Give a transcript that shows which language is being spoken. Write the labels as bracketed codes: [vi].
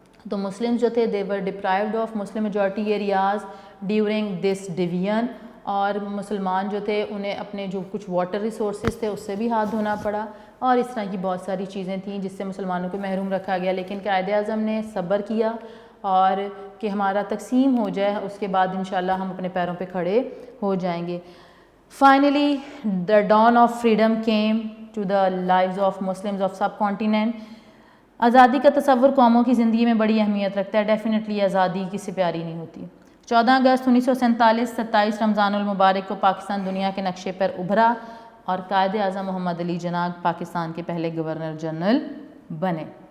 [ur] تو مسلم جو تھے [en] they were deprived of Muslim majority areas during this division, [ur] اور مسلمان جو تھے انہیں اپنے جو کچھ واٹر ریسورسز تھے اس سے بھی ہاتھ دھونا پڑا اور اس طرح کی بہت ساری چیزیں تھیں جس سے مسلمانوں کو محروم رکھا گیا. لیکن قائد اعظم نے صبر کیا اور کہ ہمارا تقسیم ہو جائے اس کے بعد انشاءاللہ ہم اپنے پیروں پہ کھڑے ہو جائیں گے. [en] Finally, the dawn of freedom came to the lives of Muslims of subcontinent. [ur] آزادی کا تصور قوموں کی زندگی میں بڑی اہمیت رکھتا ہے. ڈیفینیٹلی آزادی کسی سے پیاری نہیں ہوتی. 14 اگست 1947 27 رمضان المبارک کو پاکستان دنیا کے نقشے پر ابھرا اور قائد اعظم محمد علی جناح پاکستان کے پہلے گورنر جنرل بنے.